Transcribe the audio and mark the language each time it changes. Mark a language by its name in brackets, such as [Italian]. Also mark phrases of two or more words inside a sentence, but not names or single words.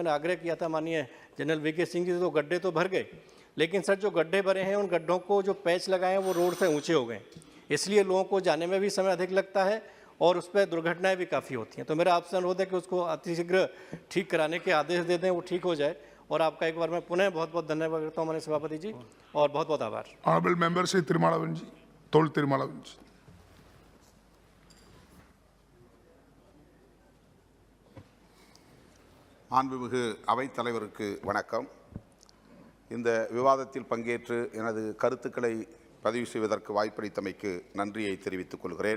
[Hindi] मैंने आग्रह किया था माननीय जनरल VK सिंह जी से, तो गड्ढे तो भर गए, लेकिन सर जो गड्ढे भरे हैं उन गड्ढों को जो पैच लगाए हैं वो रोड से ऊंचे हो गए, इसलिए लोगों को जाने में भी समय अधिक लगता है और उस पर दुर्घटनाएं भी काफ़ी होती हैं। तो मेरा आपसे अनुरोध है कि उसको अतिशीघ्र ठीक कराने के आदेश दे दें, वो ठीक हो जाए। और आपका एक बार मैं पुनः बहुत बहुत धन्यवाद करता हूँ माननीय सभापति जी, और बहुत बहुत आभार। [English] Honorable member Sri Tirumalavan ji, Tol Tirumalavan ji. [Tamil] மாண்புமிகு அவைத் தலைவருக்கு வணக்கம். இந்த விவாதத்தில் பங்கேற்று எனது கருத்துக்களை பதிவு செய்வதற்கு வாய்ப்பளித்தமைக்கு நன்றியை தெரிவித்துக் கொள்கிறேன்.